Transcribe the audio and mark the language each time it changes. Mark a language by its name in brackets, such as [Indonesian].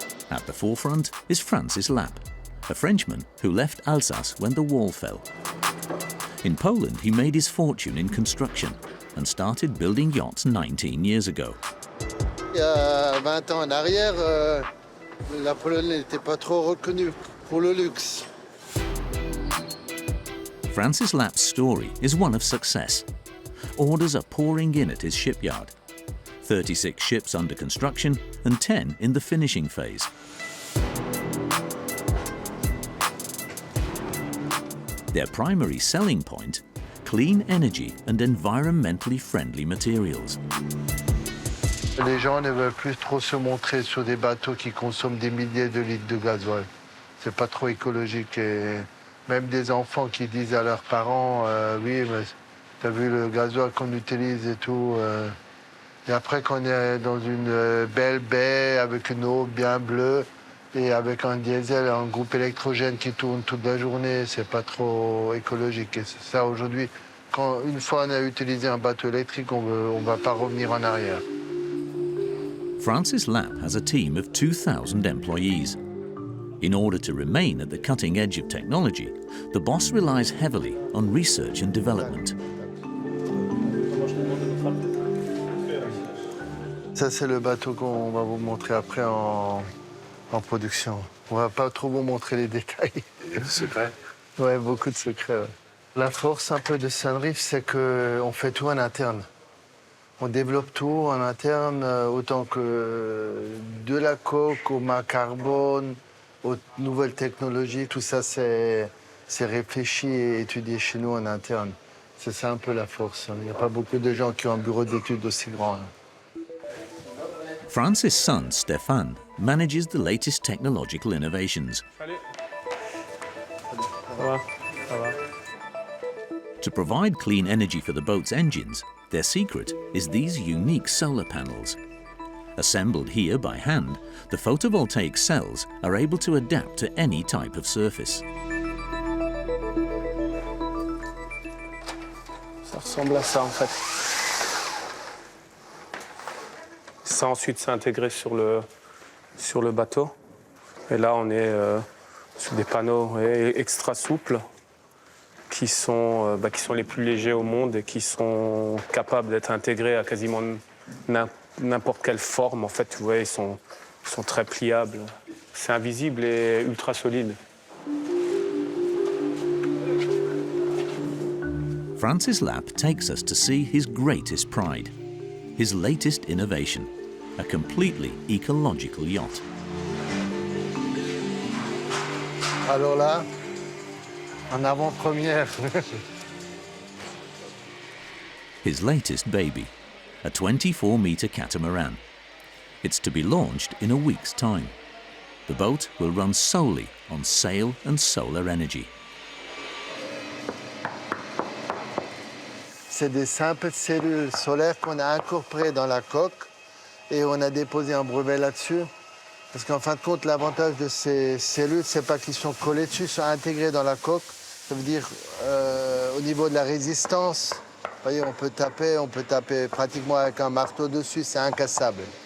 [English] At the forefront is Francis Lapp, a Frenchman who left Alsace when the wall fell. In Poland, he made his fortune in construction and started building yachts 19 years ago. [French] Il y a 20 ans en arrière, La Pologne n'était pas trop reconnue pour le luxe. [English] Francis Lapp's story is one of success. Orders are pouring in at his shipyard. 36 ships under construction and 10 in the finishing phase. Their primary selling point, clean energy and environmentally friendly materials. [French] Les gens ne veulent plus trop se montrer sur des bateaux qui consomment des milliers de litres de gasoil. C'est pas trop écologique et même des enfants qui disent à leurs parents oui, mais t'as vu le gasoil qu'on utilise et tout. Et après qu'on est dans une belle baie avec une eau bien bleue et avec un diesel, un groupe électrogène qui tourne toute la journée, c'est pas trop écologique. Et c'est ça aujourd'hui, une fois on a utilisé un bateau électrique, on va pas revenir en arrière. [English] Francis Lapp has a team of 2,000 employees. In order to remain at the cutting edge of technology, the boss relies heavily on research and development. [French] Ça, c'est le bateau qu'on va vous montrer après en production. On va pas trop vous montrer les détails. Secret. Ouais, beaucoup de secrets. Ouais. La force un peu de Sunreef, c'est qu'on fait tout en interne. On développe tout en interne, autant que de la coque au mât carbone, aux nouvelles technologies. Tout ça, c'est réfléchi et étudié chez nous en interne. C'est ça un peu la force. Il n'y a pas beaucoup de gens qui ont un bureau d'études aussi grand. [English] Francis' son, Stéphane, manages the latest technological innovations. To provide clean energy for the boat's engines, their secret is these unique solar panels. Assembled here by hand, the photovoltaic cells are able to adapt to any type of surface. [French] Ça ressemble à ça en fait. Ça ensuite s'est intégré sur le bateau. Et là on est sur des panneaux extra souples qui sont les plus légers au monde et qui sont capables d'être intégrés à quasiment n'importe quelle forme. En fait, vous voyez, ils sont très pliables. C'est invisible et ultra solide. [English] Francis Lapp takes us to see his greatest pride, his latest innovation, a completely ecological yacht. [French] Alors là, en avant-première. [English] His latest baby, a 24-metre catamaran. It's to be launched in a week's time. The boat will run solely on sail and solar energy. [French] C'est des simples cellules solaires qu'on a incorporées dans la coque et on a déposé un brevet là-dessus. Parce qu'en fin de compte, l'avantage de ces cellules, c'est pas qu'ils sont collés dessus, ils sont intégrés dans la coque. Ça veut dire, au niveau de la résistance, vous voyez, on peut taper pratiquement avec un marteau dessus, c'est incassable.